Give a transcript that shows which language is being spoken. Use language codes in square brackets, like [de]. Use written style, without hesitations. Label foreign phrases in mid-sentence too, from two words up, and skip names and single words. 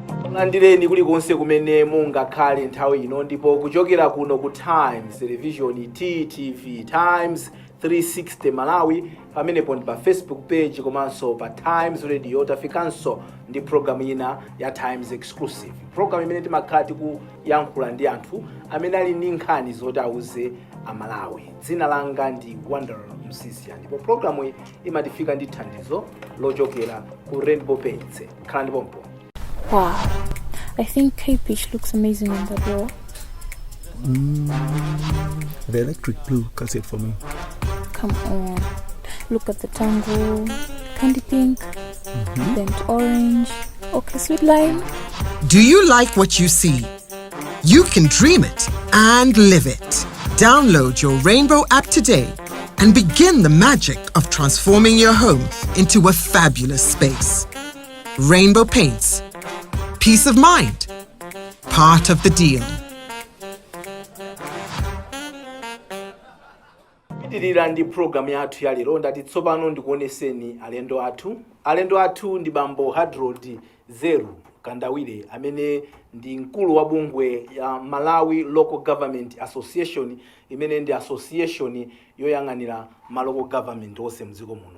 [ny] Landireni kulikonse kumene mungakhale nthawi ino ndipo kuchokera kuno ku Times Television TTV Times 360 Malawi pamenepo ndi pa Facebook page komanso pa Times Radio tafikanso ndi program ina ya Times Exclusive, program imene timakhala tikuyankhula ndi anthu amene ali ndi nkhani zoti auze Amalawi. Dzina langa ndi Wanderer Msisia ndipo programu iyi imatifika ndi thandizo lochokera ku Rainbow Paints. Khala ndi pompo. [en] Wow, I think K-Peach looks amazing on the door. The electric blue cuts it for me. Come on, look at the tango, candy pink, burnt orange, okay, sweet lime. Do you like what you see? You can dream it and live it. Download your Rainbow app today and begin the magic of transforming your home into a fabulous space. Rainbow Paints. Peace of mind. Part of the deal. [ny] Pitirira ndi program yathu ya lero ndati tsopano ndikuoneseni alendo athu ndi bambo Hadrod Zeru Mkandawire amene ndi mkulu wa bungwe ya Malawi [en] Local Government [ny] Association imene ndi association yoyang'anira ma local government onse mdziko muno.